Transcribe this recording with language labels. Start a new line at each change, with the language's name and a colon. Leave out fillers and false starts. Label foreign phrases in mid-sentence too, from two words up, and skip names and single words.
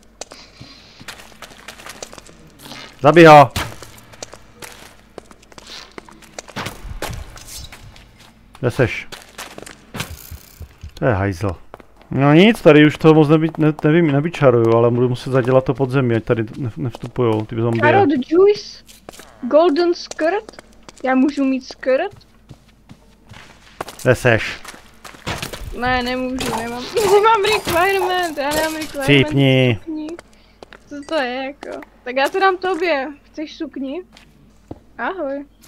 Czech: Zabij ho! Kde seš? To je hajzl. No nic, tady už to moc nevyčaruju, ale budu muset zadělat to podzemí, ať tady nevstupujou ty zombie.
English: Carrot juice, golden skirt,
Czech: já můžu mít skirt? Kde seš? Ne, nemůžu, nemám requirement, já nemám requirement. Cípni. Co to je jako? Tak já to dám tobě, chceš sukni? Ahoj.